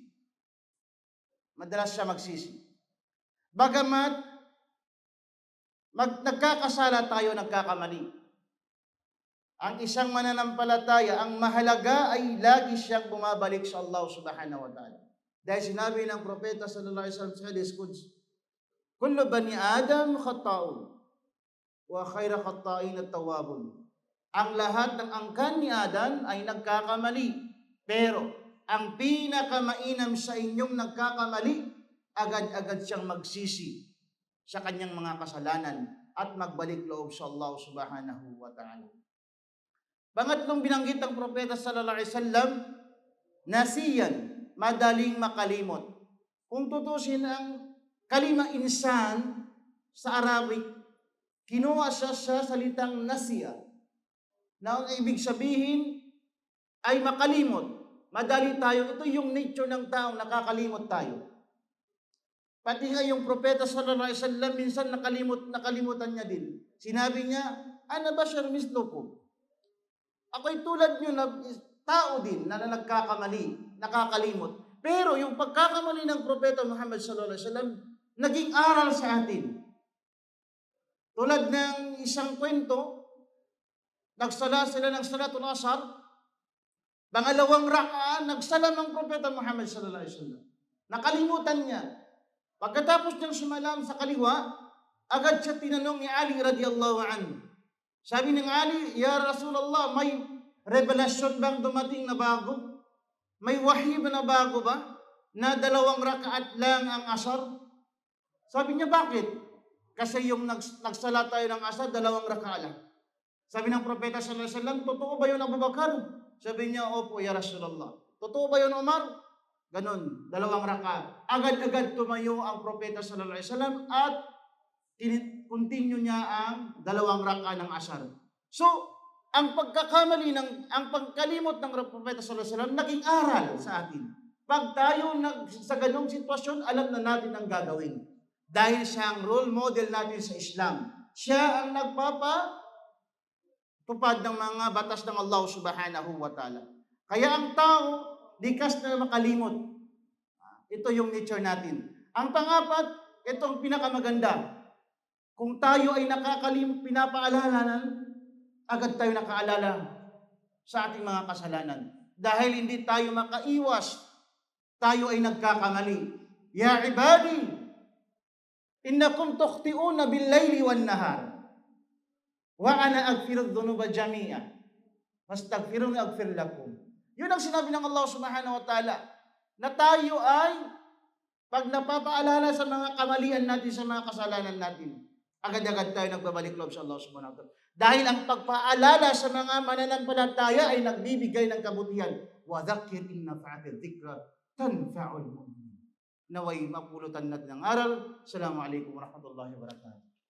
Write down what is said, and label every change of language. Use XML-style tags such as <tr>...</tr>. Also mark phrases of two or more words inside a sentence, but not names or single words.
<tl>Madalas siya magsisi. Bagamat nagkakasala tayo, nagkakamali. Ang isang mananampalataya, ang mahalaga ay lagi siyang bumabalik sa Allah</tl> <ar>سبحانه وتعالى.</ar> <tl>Dahil sinabi ng Propeta</tl> <ar>صلى الله عليه وسلم</ar> <tl>sa</tl> <ar>حديث قدسي, كل بني آدم خطاء وخير الخطائين التوابون.</ar> <tl>Ang lahat ng angkan ni Adan ay nagkakamali, pero ang pinakamainam sa inyong nagkakamali, agad-agad siyang magsisi sa kanyang mga kasalanan at magbalik loob sa Allah</tl> <ar>سبحانه وتعالى.</ar> <tl>Pangatlong binanggit ng Propeta</tl> <ar>صلى الله عليه وسلم,</ar> <tl>nasiyan, madaling makalimot. Kung tutusin ang</tl> <ar>كلمة إنسان</ar> <tl>sa Arabic, kinuha siya sa salitang nasiya, na ang ibig sabihin ay makalimot. Madali tayo, ito yung nature ng taong nakakalimot tayo. Pati nga yung Propeta</tl> <ar>صلى الله عليه وسلم</ar> <tl>minsan nakalimutan niya din. Sinabi niya,</tl> <ar>أنا بشر مثلكم.</ar> <tl>Ako'y tulad niyo na tao din na nagkakamali, nakakalimot. Pero yung pagkakamali ng Propeta Muhammad</tl> <ar>صلى الله عليه وسلم</ar> <tl>naging aral sa atin. Tulad ng isang kwento, nagsala sila ng</tl> <ar>صلاة العصر,</ar> <tl>pangalawang raka'ah, nagsalam ang Propeta Muhammad</tl> <ar>صلى الله عليه وسلم.</ar> <tl>Nakalimutan niya. Pagkatapos niyang sumalam sa kaliwa, agad siya tinanong ni Ali</tl> <ar>رضي الله عنه.</ar> <tl>Sabi ng Ali,</tl> <ar>يا رسول الله,</ar> <tl>may revelasyon bang dumating na bago? May wahi ba na bago ba? Na 2 rakaat lang ang asar? Sabi niya, bakit? Kasi yung nagsala tayo ng asar, 2 rakaat lang. Sabi ng Propeta</tl> <ar>صلى الله عليه وسلم,</ar> <tl>totoo ba yun Abu Bakar? Sabi niya, opo</tl> <ar>يا رسول الله.</ar> <tl>Totoo ba yun Umar? Ganon, 2 rakaat. Agad-agad tumayo ang Propeta</tl> <ar>صلى الله عليه وسلم</ar> <tl>at continue niya ang 2 rakaat ng asar. So, ang pagkalimot ng Propeta</tl> <ar>صلى الله عليه وسلم</ar> <tl>naging aral sa atin. Pag tayo sa ganong sitwasyon, alam na natin ang gagawin. Dahil siya ang role model natin sa Islam. Siya ang nagpapatupad ng mga batas ng Allah</tl> <ar>سبحانه وتعالى.</ar> <tl>Kaya ang tao, likas na makalimot. Ito yung nature natin. Ang pangapat, itong pinakamaganda. Kung tayo ay pinapaalala, agad tayo nakaalala. sa ating mga kasalanan. Dahil hindi tayo makaiwas, tayo ay nagkakamali.</tl> <ar>يا عبادي إنكم تخطئون بالليل والنهار. وأنا أغفر الذنوب جميعا. فاستغفروني أغفر لكم.</ar> <tl>Yun ang sinabi ng Allah</tl> <ar>سبحانه وتعالى,</ar> <tl>na tayo ay pag napapaalala sa mga kamalian natin, sa mga kasalanan natin, agad-agad tayo nagbabalik loob sa Allah</tl> <ar>سبحانه وتعالى.</ar> <tl>Dahil ang pagpaalala sa mga mananampalataya ay nagbibigay ng kabutihan.</tl> <ar>وذكر إن نفعت الذكرى تنفع المؤمنين.</ar> <tl>Naway mapulutan natin ang aral.</tl> <ar>السلام عليكم ورحمة الله وبركاته.</ar>